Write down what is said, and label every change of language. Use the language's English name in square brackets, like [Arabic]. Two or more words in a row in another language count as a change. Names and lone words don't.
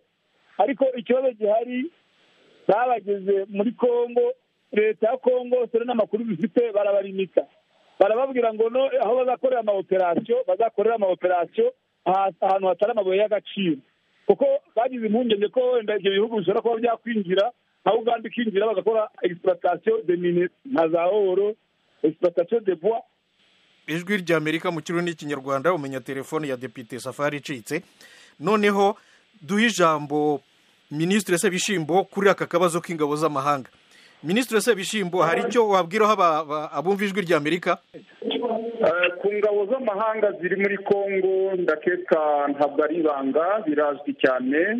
[Kinyarwanda] Ariko ikibazo gihari, babageze muri Kongo, leta ya Kongo sore n'amakuru bifite barabarimita, barababwira ngo no aho bazakorera amaoperasiyo ahantu hatari amabuye y'agaciro, kuko bagize impungenge ko wenda ibyo bihugu bishobora kuba byakwinjira, aho Uganda ikinjira bagakora [French] exploitation de mines [Kinyarwanda] nka za oro, [French] exploitation de bois. [Kinyarwanda] ijwi ry'Amerika mu kirundi n'ikinyarwanda. Umenya telefone ya Depite Safari icitse, noneho duhe ijambo Minisitiri Sebishimbo kuri aka kabazo k'ingabo z'amahanga. Minisitiri Sebishimbo, hari icyo wabwiraho abumva ijwi ry'Amerika? Ku ngabo z'amahanga ziri muri Kongo ndakeka ntabwo ari ibanga, birazwi cyane.